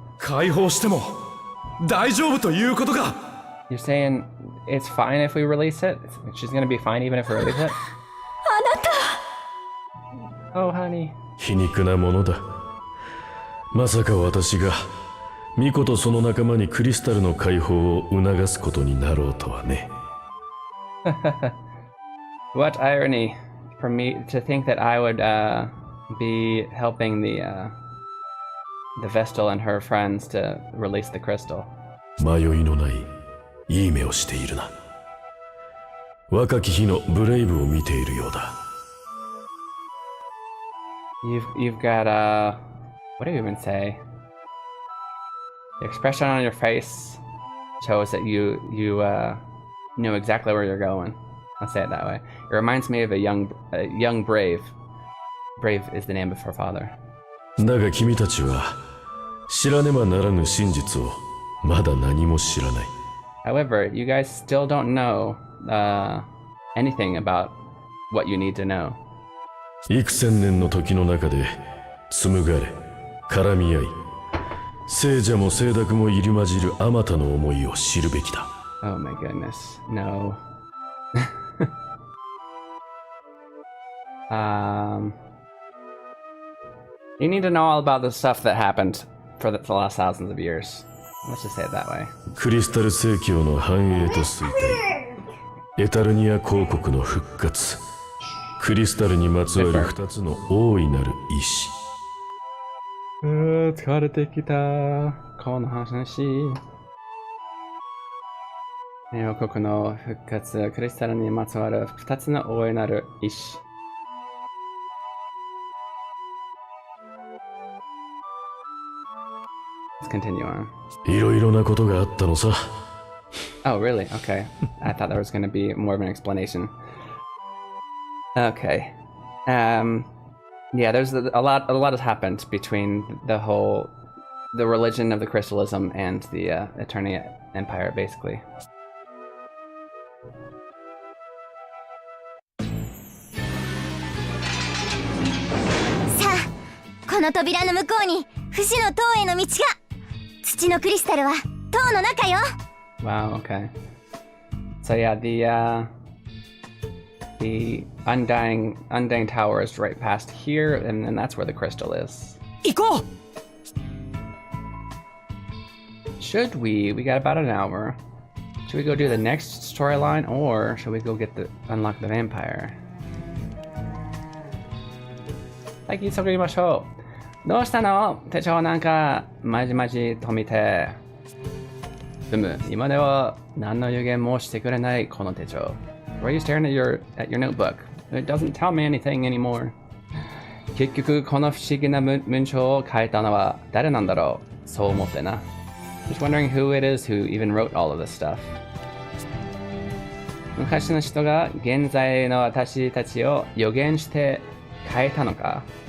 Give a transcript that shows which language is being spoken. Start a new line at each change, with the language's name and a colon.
Japanese: 解放しても大丈夫ということか。
English: You're saying it's fine if we release it? She's gonna be fine even if we release it? Oh, honey.
Japanese: 皮肉なものだ。まさか私がミコとその仲間にクリスタルの解放を促すことになろうとはね。
English: What irony for me to think that I would be helping the Vestal and her friends to release the crystal.
Japanese: 迷いのないいい目をしているな。若き日のブレイブを見ているようだ。
English: You've got what do you even say? The expression on your face shows that you know exactly where you're going. I'll say it that way. It reminds me of a young brave. Brave is the name of her father.
Japanese: だが君たちは知らねばならぬ真実をまだ何も知らない。
English: However, you guys still don't know anything about what you need to know.
Japanese: 幾千年の時の中で紡がれ絡み合い聖者も聖濁も入り混じるあまたの思いを知るべきだ。
English: Oh my goodness, no. You need to know all about the stuff that happened for the last thousands of years. Let's just say it that way.
Japanese: クリスタル聖教の繁栄と衰退、エタルニア公国の復活、クリスタルにまつわる2つの大いなる意志。疲れてきた。この話。王国の復活、クリスタルにまつわる2つの大いなる意志。
English: Let's continue on.
Japanese: いろいろなことがあったのさ。
English: Oh, really? Okay. I thought there was going to be more of an explanation. Okay. Yeah, there's a lot has happened between the religion of the Crystalism and the Eternia Empire, basically.
Japanese: さあ、この扉の向こうに不死の塔への道が。土のクリスタルは塔の中よ。
English: Wow. Okay. So yeah, the undying tower is right past here, and that's where the crystal is.
Japanese: 行こう。
English: Should we? We got about an hour. Should we go do the next storyline, or should we go unlock the vampire?
Japanese: はい、急ぎましょう。どうしたの？手帳なんかまじまじと見て。今では何の予言もしてくれないこの手帳。
English: Why are you staring at your notebook? It doesn't tell me anything anymore.
Japanese: 結局この不思議な文章を書いたのは誰なんだろう。そう思ってな。
English: Just wondering who it is who even wrote all of this stuff.
Japanese: 昔の人が現在の私たちを予言して書いたのか。